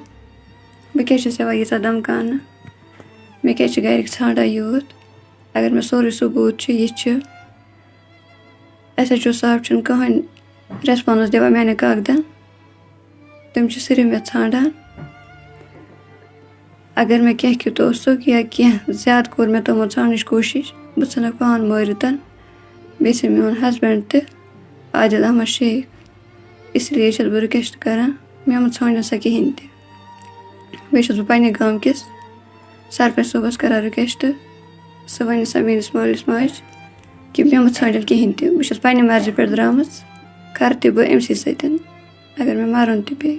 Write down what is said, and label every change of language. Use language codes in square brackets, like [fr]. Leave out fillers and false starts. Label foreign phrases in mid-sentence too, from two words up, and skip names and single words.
[ks] بہٕ کیٛازِ چھَس یِوان ییٖژاہ دمکاونہٕ, مےٚ کیٛازِ چھِ گرِکۍ ژھانڈان یوٗت اگر مےٚ سورُے ثبوٗت چھُ, یہِ چھُ SHO صاحب چھُنہٕ کٕہٕنۍ ریسپانس دِوان میانٮ۪ن کاغدن, تِم چھِ صرف مےٚ ژھانڈان. اگر مےٚ کینٛہہ کیُتھ اوسُکھ یا کینٛہہ زیادٕ کوٚر مےٚ تِمو ژھانڈنٕچ کوٗشِش, بہٕ ژھٕنَکھ پان مٲرِتھ. بیٚیہِ ژھٕنۍ میون ہسبنٛڈ تہِ عادِل احمد شیخ. [ur] اس لیے [ks] چھَس بہٕ رِکویسٹ کران مےٚ مہٕ ژھٲنٛڈِو سا کِہیٖنۍ تہِ. بیٚیہِ چھَس بہٕ پننہِ گامکِس سرپنچ صٲبس کران رِکویسٹ, سُہ وَنہِ سا میٲنِس مٲلِس ماجہِ کہ مےٚ مہٕ ژھٲنٛڈِن کِہیٖنۍ تہِ. بہٕ چھَس پننہِ مرضی پٮ۪ٹھ درٛامٕژ, کرٕ تہِ بہٕ أمسٕے سۭتۍ اگر مےٚ مرُن تہِ پیٚیہِ.